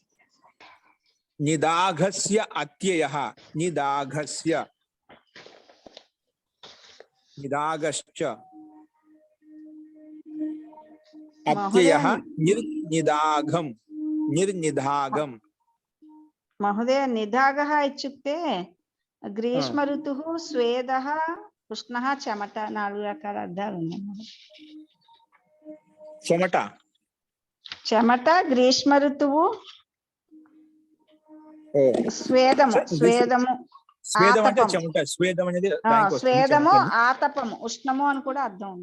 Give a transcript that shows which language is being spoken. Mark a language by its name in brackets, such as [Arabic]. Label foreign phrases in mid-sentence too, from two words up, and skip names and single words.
[Sanskrit] నిదాఘస్య అత్యయ. నిదాఘస్య నిదాగశ్చ అత్యయ నిర్నిదాఘం. నిర్నిదాఘం. महोदय निधागः इत्युक्ते ग्रीष्म ऋतुः, स्वेदः, उष्णः, [Telugu] చెమట, 4 రకాల అర్థాలు ఉన్నాయి. చెమట. చెమట, గ్రీష్మ ఋతువు, స్వేదము. స్వేదము స్వేదం అంటే చెమట. స్వేదం అనేది స్వేదము, ఆతపము, ఉష్ణము అని కూడా అర్థం ఉంది.